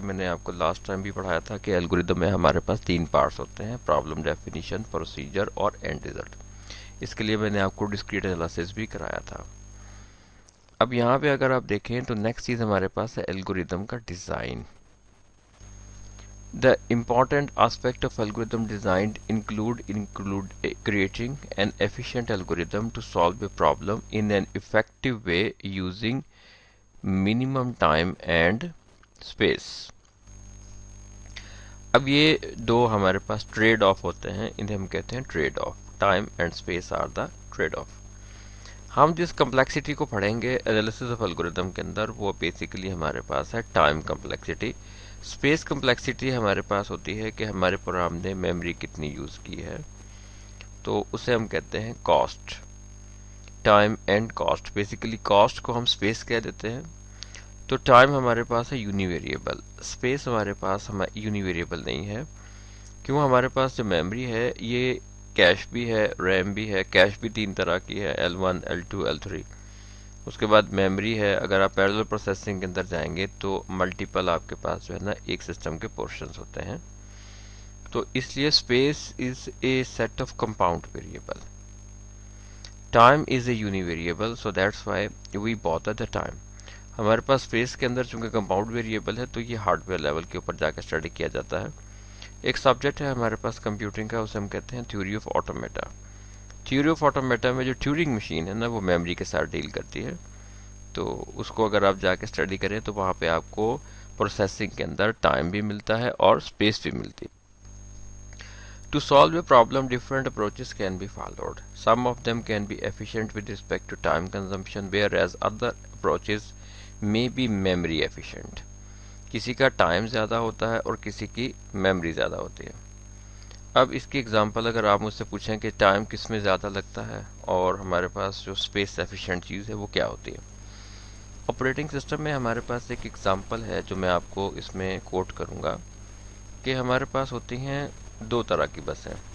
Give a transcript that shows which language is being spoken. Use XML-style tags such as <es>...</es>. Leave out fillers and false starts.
<ur>میں نے آپ کو لاسٹ ٹائم بھی پڑھایا تھا کہ الگوریدم میں ہمارے پاس 3 پارٹس ہوتے ہیں: پرابلم ڈیفینیشن، پروسیجر اور اینڈ ریزلٹ. اس کے لیے میں نے آپ کو ڈسکریٹ انالیسس بھی کرایا تھا. اب یہاں پہ اگر آپ دیکھیں تو نیکسٹ چیز ہمارے پاس ہے الگوریدم کا design.</ur> <en>The important aspect of algorithm design include creating an efficient algorithm to solve a problem in an effective way using minimum time and space.</en> <ur>اب یہ دو ہمارے پاس ٹریڈ آف ہوتے ہیں، انہیں ہم کہتے ہیں trade of.</ur> <en>Time and space are the trade off.</en> <ur>ہم جس کمپلیکسٹی کو پڑھیں گے انالیسس آف الگوریدم کے اندر، وہ بیسیکلی ہمارے پاس ہے ٹائم کمپلیکسٹی. اسپیس کمپلیکسٹی ہمارے پاس ہوتی ہے کہ ہمارے پروگرام نے میموری کتنی یوز کی ہے، تو اسے ہم کہتے ہیں cost. Time and cost. Basically cost کو ہم اسپیس کہہ دیتے ہیں. تو ٹائم ہمارے پاس ہے یونی ویریبل، اسپیس ہمارے پاس یونی ویریبل نہیں ہے. کیوں؟ ہمارے پاس جو میموری ہے یہ کیش بھی ہے، ریم بھی ہے. کیش بھی 3 طرح کی ہے: L1 L2 L3. اس کے بعد میموری ہے. اگر آپ پیرلل پروسیسنگ کے اندر جائیں گے تو ملٹیپل آپ کے پاس جو ہے نا ایک سسٹم کے پورشنز ہوتے ہیں. تو اس لیے</ur> <en>Space is a set of compound variable. Time is a univariable, so that's why we bother the time.</en> <ur>ہمارے پاس اسپیس کے اندر چونکہ کمپاؤنڈ ویریبل ہے تو یہ ہارڈ ویئر لیول کے اوپر جا کے اسٹڈی کیا جاتا ہے. ایک سبجیکٹ ہے ہمارے پاس کمپیوٹنگ کا، اسے ہم کہتے ہیں theory of automata. Theory of automata میں جو ٹیورنگ مشین ہے نا وہ میموری کے ساتھ ڈیل کرتی ہے. تو اس کو اگر آپ جا کے اسٹڈی کریں تو وہاں پہ آپ کو پروسیسنگ کے اندر ٹائم بھی ملتا ہے اور اسپیس بھی ملتی ہے.</ur> <en>To solve a problem, different approaches can be followed. Some of them can be efficient with respect to time consumption, whereas other approaches may be memory efficient.</en> <ur>کسی کا ٹائم زیادہ ہوتا ہے اور کسی کی میموری زیادہ ہوتی ہے. اب اس کی اگزامپل اگر آپ مجھ سے پوچھیں کہ ٹائم کس میں زیادہ لگتا ہے اور ہمارے پاس جو اسپیس ایفیشینٹ چیز ہے وہ کیا ہوتی ہے. آپریٹنگ سسٹم میں ہمارے پاس ایک اگزامپل ہے جو میں آپ کو اس میں کوٹ کروں گا کہ ہمارے پاس ہوتی ہیں 2 طرح کی بسیں.</ur>